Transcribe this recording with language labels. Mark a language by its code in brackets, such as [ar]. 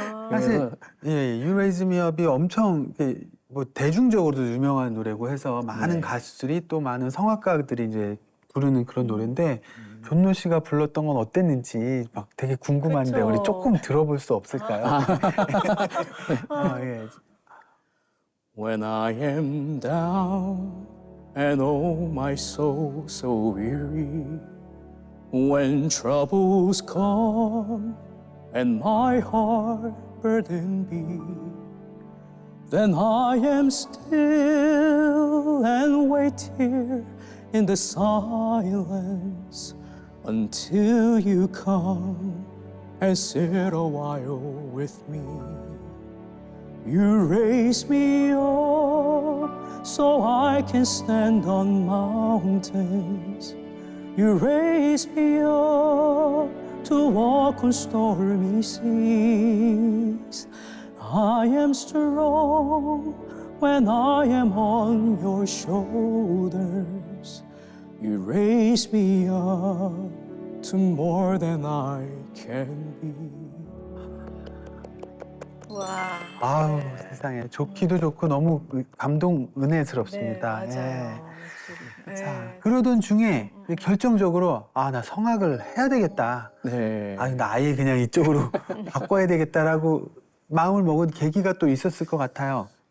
[ko] 사실 예, You Raise Me Up이 엄청 뭐 대중적으로도 유명한 노래고 해서 많은 가수들이 또 많은 성악가들이 이제 부르는 그런 노래인데 존노 씨가 불렀던 건 어땠는지 막 되게 궁금한데 그쵸. 우리 조금 들어볼 수 없을까요? 예. [en] When I am down and oh my soul so weary When troubles come and my heart burdened be Then I am still and wait here in the silence Until you come and sit a while with me You raise me up so I can stand on mountains. You raise me up to walk on stormy seas. I am strong when I am on your shoulders. You raise me up to more than I can be. [ko] 와. 아우 네. 세상에 좋기도 좋고 너무 감동 은혜스럽습니다. 네, 맞아요. 예. 네. 자 그러던 중에 결정적으로 아 나 성악을 해야 되겠다. 네. 아 나 아예 그냥 이쪽으로 바꿔야 되겠다라고 마음을 먹은 계기가 또 있었을 것 같아요.